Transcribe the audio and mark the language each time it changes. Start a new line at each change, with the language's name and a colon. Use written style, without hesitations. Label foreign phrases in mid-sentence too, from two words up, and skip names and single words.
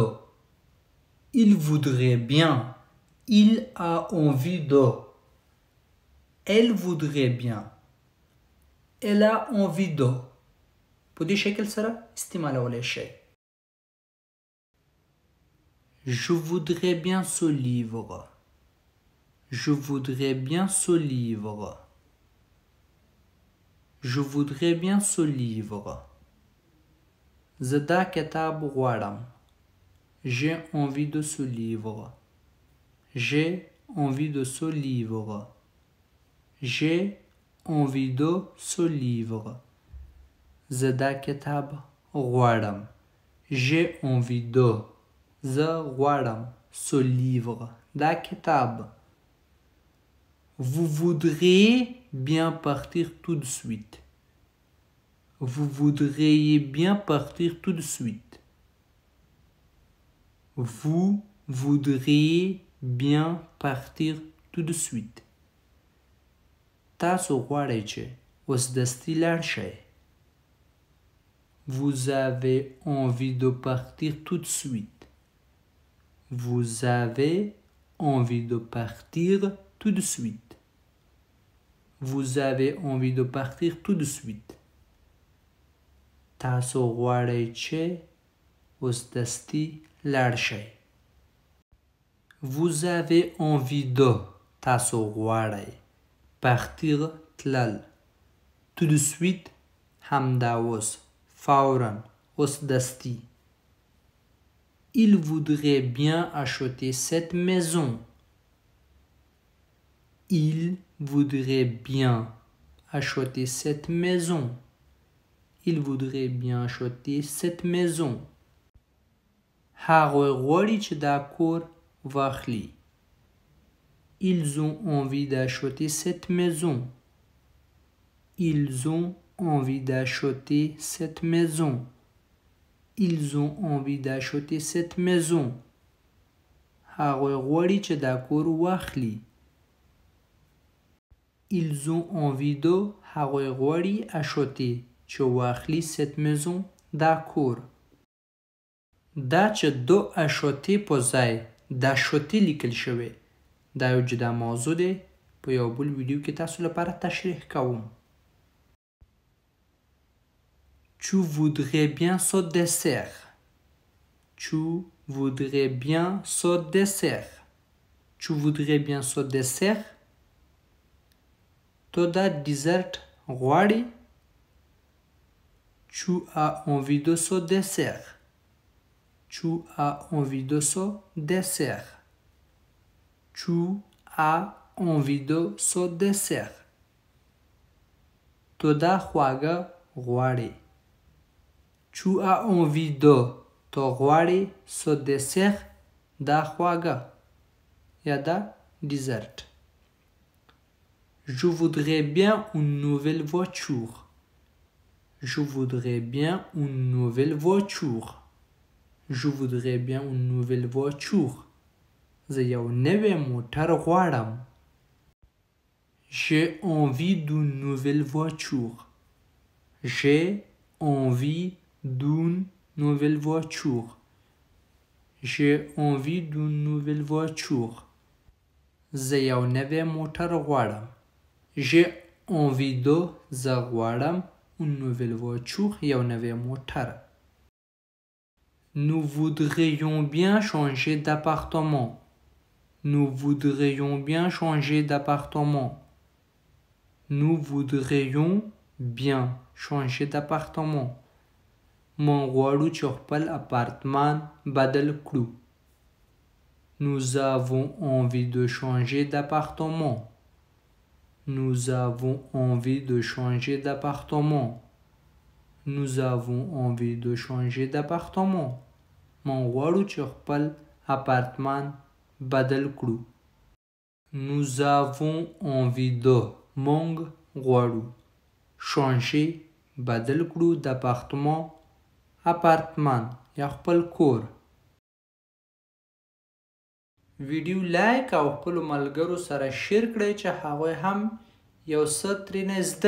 French: Il voudrait bien. Il a envie de. Elle voudrait bien. Elle a envie de.
Pashto: په دې شکل سره استعمالولی شي.
French: Je voudrais bien ce livre. Je voudrais bien ce livre. Je voudrais bien ce livre.
Pashto: زه دا کتاب غواړم.
French: J'ai envie de ce livre. J'ai envie de ce livre. J'ai envie de ce livre.
Pashto: زه دا کتاب غواړم.
French: J'ai envie de.
Pashto: زه غواړم.
French: Ce livre.
Pashto: دا کتاب.
French: Vous voudriez bien partir tout de suite. Vous voudriez bien partir tout de suite. Vous voudriez bien partir tout de suite.
Pashto: تاسو غواړئ چې اوس دستي لاړ شئ.
French: Vous avez envie de partir tout de suite. Vous avez envie de partir tout de suite. Vous avez envie de partir tout de suite.
Pashto: تاسو غواړئ چې اوس دستي لاړ شئ.
French: Vous avez envie de.
Pashto: تاسو غواړئ.
French: Partir تلل. Tout de suite
Pashto: همدا اوس. فوراً. اوس دستي.
French: Il voudrait bien acheter cette maison. Il voudrait bien acheter cette maison. Il voudrait bien acheter cette maison.
Pashto: هغوی غواړي چې دا کور واخلي.
French: Ils ont envie d'acheter cette maison. Ils ont envie d'acheter cette maison. Ils ont envie d'acheter cette maison.
Pashto: هغوی غواړي چې دا کور واخلي.
French: Ils ont envie de.
Pashto: هغوی غواړي acheter چې واخلي
French: cette maison
Pashto: دا کور. دا چې دو acheter په ځای دا acheter لیکل شوی دا یو جدا موضوع دی. په یو بل ویډیو کې تاسو لپاره تشریح کوم.
French: Tu voudrais bien ce dessert. Tu voudrais bien ce dessert. Tu voudrais bien ce dessert.
Pashto: تو دا dessert غواړي.
French: Tu as envie de ce dessert. Tu as envie de ce dessert. Tu as envie de ce dessert.
Pashto: تو دا خواږه غواړي.
French: Tu as envie de.
Pashto: تو غواړي
French: ce dessert
Pashto: دا خواږه یا دا
French: dessert. Je voudrais bien une nouvelle voiture. Je voudrais bien une nouvelle voiture. Je voudrais bien une nouvelle voiture.
Pashto: زه یو نوی موټر غواړم.
French: J'ai envie d'une nouvelle voiture. J'ai envie d'une nouvelle voiture. J'ai envie d'une nouvelle voiture.
Pashto: زه یو نوی موټر غواړم.
French: J'ai envie de.
Pashto: زه غواړم
French: une nouvelle voiture
Pashto: یو نوی موټر.
French: Nous voudrions bien changer d'appartement. Nous voudrions bien changer d'appartement. Nous voudrions bien changer d'appartement
Pashto: مونږ غواړو چې خپل اپارتمان بدل کړو
French: nous avons envie de changer d'appartement nous avons envie de changer d'appartement nous avons envie de changer d'appartement
Pashto: مونږ غواړو چې خپل اپارتمان بدل کړو
French: nous avons envie de
Pashto: مونږ غواړو
French: changer
Pashto: بدل کړو
French: d'appartement
Pashto: اپارتمان یا خپل کور ویډیو لایک او خپل ملګرو سره شیر کړئ چې هغوی هم یو څه ترېنه زده